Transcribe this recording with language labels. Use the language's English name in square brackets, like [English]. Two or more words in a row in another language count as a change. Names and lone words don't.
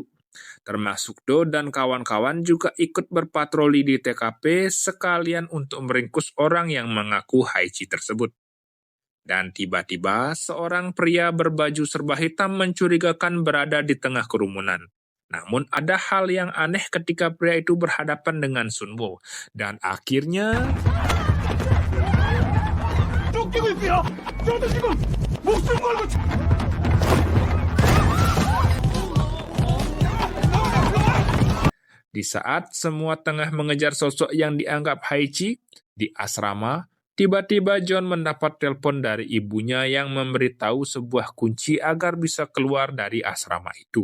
[Indonesian] Termasuk Do dan kawan-kawan juga ikut berpatroli di TKP sekalian untuk meringkus orang yang mengaku Haichi tersebut. Dan tiba-tiba seorang pria berbaju serba hitam mencurigakan berada di tengah kerumunan. Namun ada hal yang aneh ketika pria itu berhadapan dengan Sunwo. Dan akhirnya [Korean] 쫓기고 있고요. 저도 지금 목숨 걸고 [Indonesian] di saat semua tengah mengejar sosok yang dianggap Haichi di asrama, tiba-tiba John mendapat telepon dari ibunya yang memberitahu sebuah kunci agar bisa keluar dari asrama itu.